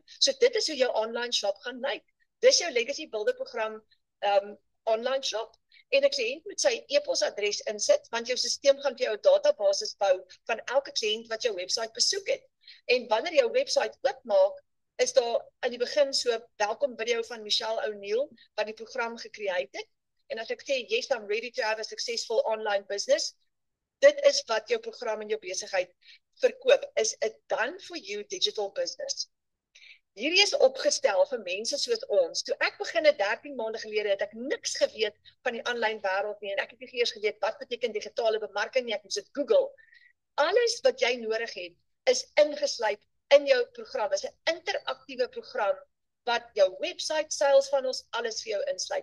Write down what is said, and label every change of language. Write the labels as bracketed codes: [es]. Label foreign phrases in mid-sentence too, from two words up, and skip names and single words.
[af] So dit is hoe jou [en] online shop [af] gaan lyk. Dis jou Legacy Builder program [en] online shop [af] en 'n kliënt moet sy e-posadres insit want jou stelsel gaan vir jou 'n database bou van elke kliënt wat jou webwerf besoek het. En wanneer jou webwerf oopmaak, is daar aan die begin so welkom video van Michelle O'Neill wat die program gecreate het. En as ek sê [en] yes, I'm ready to have a successful online business, [af] dit is wat jou program en jou besigheid verkoop, [en] is a done for you digital business. [af] Hierdie is opgestel vir mense soos ons. Toe ek begin 13 maande gelede het ek niks geweet van die aanlyn wêreld nie en ek het nie eers geweet wat beteken digitale bemarking nie, ek moes dit Google. Alles wat jy nodig het is ingesluit in jou program. Dit is 'n interaktiewe program wat jou website, [en] sales funnels, [af] alles vir jou insluit.